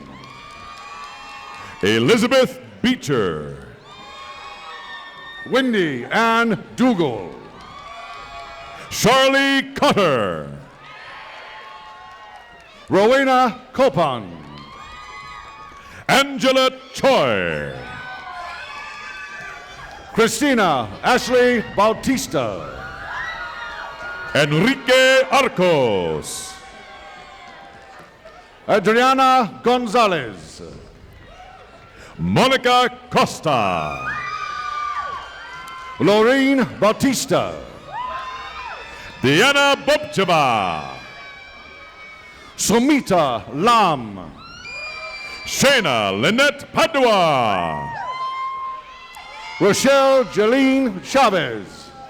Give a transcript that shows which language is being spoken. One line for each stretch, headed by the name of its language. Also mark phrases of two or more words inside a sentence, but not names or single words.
English: Elizabeth Beecher. Wendy Ann Dougal. Charlie Cutter. Rowena Copan. Angela Choi. Christina Ashley Bautista. Enrique Arcos. Adriana Gonzalez. Monica Costa. Lorene Bautista. Diana Bobcheva. Sumita Lam. Shayna Lynette Padua. Rochelle Jeline Chavez.